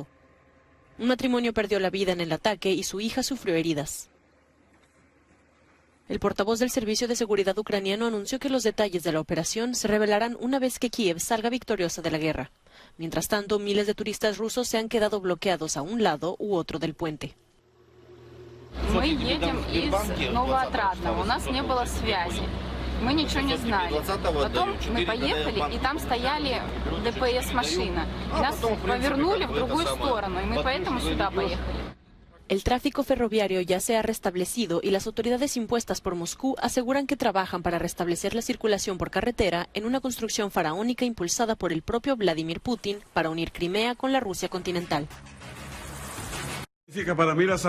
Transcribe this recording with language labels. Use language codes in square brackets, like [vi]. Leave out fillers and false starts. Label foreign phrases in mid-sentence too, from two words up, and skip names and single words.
[es] Un matrimonio perdió la vida en el ataque y su hija sufrió heridas. El portavoz del Servicio de Seguridad ucraniano anunció que los detalles de la operación se revelarán una vez que Kiev salga victoriosa de la guerra. Mientras tanto, miles de turistas rusos se han quedado bloqueados a un lado u otro del puente. [ru] Мы едем из Новоотрадного, у нас не было связи, мы ничего не знали. Потом мы поехали, и там стояли ДПС-машина. Нас повернули в другую сторону, и мы поэтому сюда поехали. [es] El tráfico ferroviario ya se ha restablecido y las autoridades impuestas por Moscú aseguran que trabajan para restablecer la circulación por carretera en una construcción faraónica impulsada por el propio Vladimir Putin para unir Crimea con la Rusia continental. Para mí la salud